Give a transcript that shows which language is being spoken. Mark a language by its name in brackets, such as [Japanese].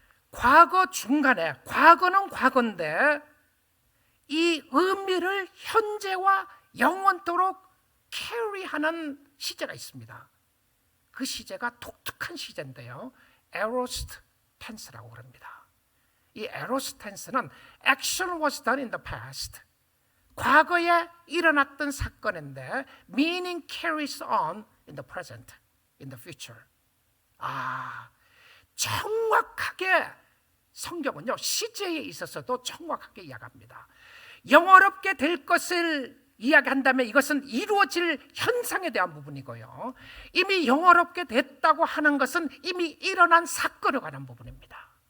[Korean] 과거 중간에, 과거는 과거인데 이 의미를 현재와 영원토록 캐리하는 시제가 있습니다. 그 시제가 독특한 시제인데요, aorist tense라고 합니다. [English] 이 aorist tense는 action was done in the past, [Korean] 과거에 일어났던 사건인데 [English] meaning carries on in the present, in the future. [Korean] 정확하게 성경은요, 시제에 있어서도 정확하게 이야기합니다. 영화롭게 될 것을 이야기한다면 이것은 이루어질 현상에 대한 부분이고요, 이미 영화롭게 됐다고 하는 것은 이미 일어난 사건에 관한 부분입니다.